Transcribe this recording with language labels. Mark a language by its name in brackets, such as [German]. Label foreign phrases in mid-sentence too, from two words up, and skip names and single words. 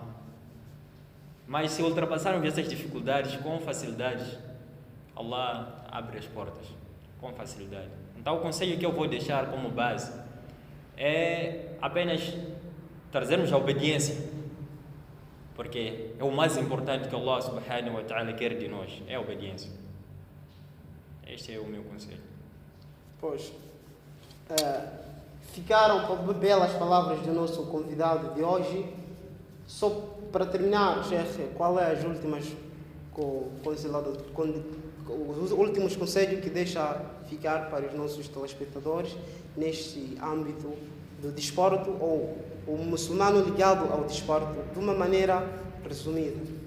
[Portuguese] Mas se ultrapassarmos essas dificuldades com facilidade, Allah abre as portas com facilidade. Então o conselho que eu vou deixar como base é apenas trazermos a obediência, porque é o mais importante que [Arabic] الله سبحانه وتعالى [Portuguese] quer de nós, é a obediência. Este é o meu conselho. Pois, ficaram belas palavras do nosso convidado de hoje. Só para terminar, Sheikh, qual é as últimas os últimos conselhos que deixa ficar para os nossos telespectadores neste âmbito do desporto, ou o muçulmano ligado ao desporto, de uma maneira resumida?